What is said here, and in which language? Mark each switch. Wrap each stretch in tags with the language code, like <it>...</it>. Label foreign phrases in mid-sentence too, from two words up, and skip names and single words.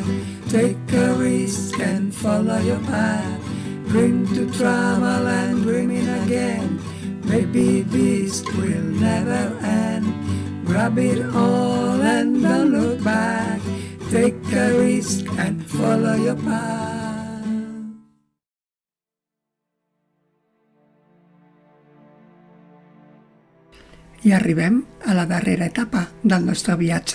<en>Take a risk and follow your path. Dream to travel and dreaming again. Maybe this will never end. Grab it all and don't look back. Take a risk and follow your path.</en> <ca>I arribem a la darrera etapa del nostre viatge.</ca>